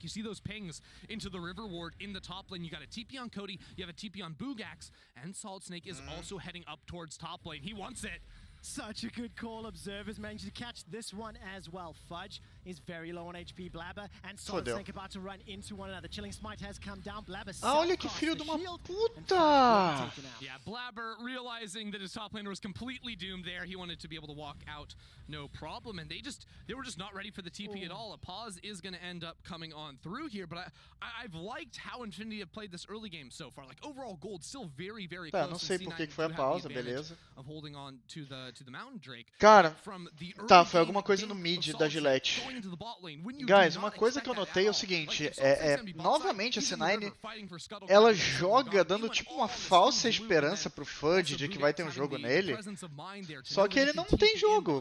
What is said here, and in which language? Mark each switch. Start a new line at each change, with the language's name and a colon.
English: You see those pings into the river ward in the top lane. You got a TP on Cody, you have a TP on Bugax, and Solid Snake is also heading up towards top lane. He wants it. Such a good call. Observers managed to catch this one as well. Fudge is very low on HP. Blabber and Solid Snake about to run into one another. Chilling Smite has come down. Blabber
Portuguese: olha que filho de uma puta!
English: Yeah, Blabber realizing that his top laner was completely doomed there. He wanted to be able to walk out no problem, and they were just not ready for the TP at all. A pause is going to end up coming on through here, but I've liked how Infinity have played this early game so far. Like overall gold still very, very close.
Portuguese: Não sei por que foi a pausa, beleza.
English: Of holding on to the Mountain Drake.
Portuguese: Cara, tá, foi alguma coisa no mid da Gillette. Guys, uma coisa que eu notei é o seguinte, novamente a C9, ela joga dando tipo uma falsa esperança pro Fudge de que vai ter um jogo nele, só que ele não tem jogo.